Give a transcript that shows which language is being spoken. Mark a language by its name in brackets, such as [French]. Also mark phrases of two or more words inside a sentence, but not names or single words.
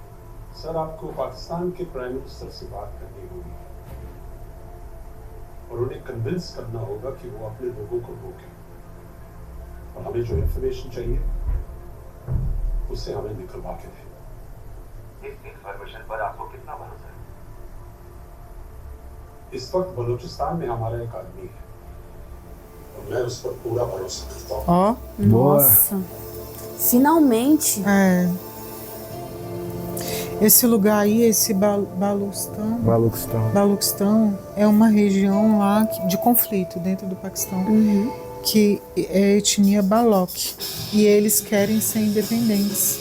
[Hindi] सर, आपको पाकिस्तान के [English] prime minister [Hindi] से बात करनी होगी और उन्हें कन्विंस करना होगा कि वो अपने लोगों को रोकें, और हमें जो इंफॉर्मेशन चाहिए उसे हमें निकलवा के दें। इस इंफॉर्मेशन पर आपको कितना भरोसा है? इस वक्त बलूचिस्तान में हमारा एक आदमी है और मैं उस पर पूरा भरोसा करता हूँ। [Portuguese] Nossa. Finalmente. Esse lugar aí, esse Baluchistão é uma região lá de conflito dentro do Paquistão, que é etnia Baloch, e eles querem ser independentes.